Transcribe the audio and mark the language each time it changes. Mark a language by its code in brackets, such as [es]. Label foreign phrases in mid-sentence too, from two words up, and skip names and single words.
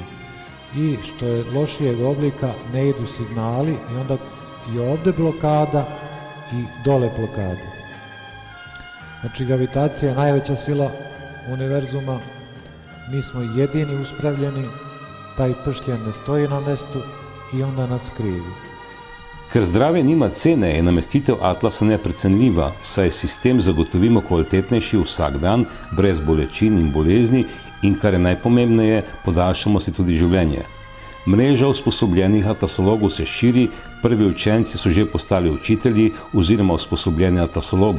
[sr] I što je lošijeg oblika, ne idu signali i onda i ovde blokada i dole blokada. Znači gravitacija je najveća sila univerzuma, mi smo jedini uspravljeni, taj pršljen ne stoji na mestu i onda nas krivi. [sl] Ker zdravje nima cene, je namestitev atlasa neprecenljiva, saj sistem zagotovimo kvalitetnejši vsak dan, brez bolečin in bolezni in, kar je najpomembneje, podaljšamo si tudi življenje. Mreža usposobljenih atlasologov se širi, prvi učenci so že postali učitelji oziroma usposobljeni atlasologi.